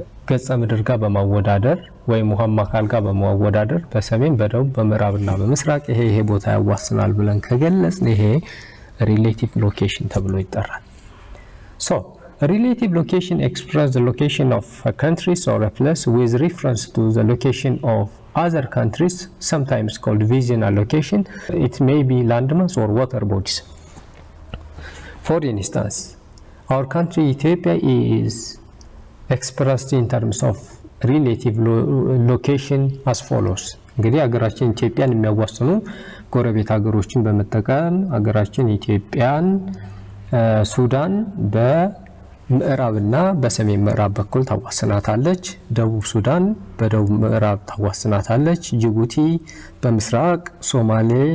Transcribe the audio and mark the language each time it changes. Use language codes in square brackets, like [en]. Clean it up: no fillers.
[am] ገጸ ምድር ጋር በማወዳደር ወይም ውሃማ አካል ጋር በማወዳደር በሰሜን፣ በደቡብ፣ በምዕራብና በምስራቅ ይሄ ቦታ ያዋስናል ብለን ከገለጽን ይሄ ሪሌቲቭ ሎኬሽን ተብሎ ይጠራል። ሶ [en] relative location expresses the location of a country or a place with reference to the location of other countries, sometimes called vicinal location. It may be landmass or water bodies. For instance, our country Ethiopia is expressed in terms of relative location as follows. [am] እንግዲህ ሀገራችን ኢትዮጵያን የሚያዋስኑ ጎረቤት ሀገሮችን በመጠቀም ሀገራችን ኢትዮጵያን ሱዳን በምዕራብና በሰሜን ምዕራብ በኩል ታዋስናታለች። ደቡብ ሱዳን በደቡብ ምዕራብ ታዋስናታለች። ጅቡቲ በምስራቅ፣ ሶማሌ